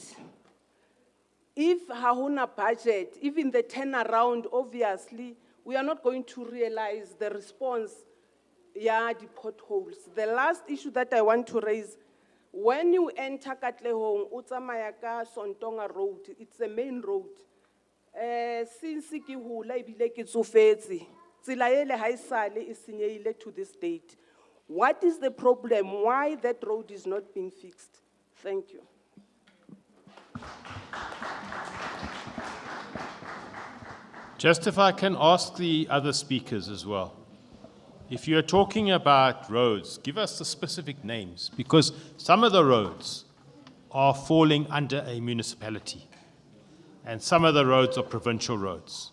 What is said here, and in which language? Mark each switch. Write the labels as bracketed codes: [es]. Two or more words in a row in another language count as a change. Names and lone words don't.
[en] If hahuna budget, even the turnaround, obviously, we are not going to realize the response, the potholes. The last issue that I want to raise, when you enter Katlehong, Utsamayaka Sontonga Road, it's a main road. [st] Since ki hula ibile ke tsofetse, tsela ele ha isale e senyehile [en] to this date. What is the problem? Why that road is not being fixed? Thank you. Just if I can ask the other speakers as well. If you're talking about roads, give us the specific names, because some of the roads are falling under a municipality, and some of the roads are provincial roads.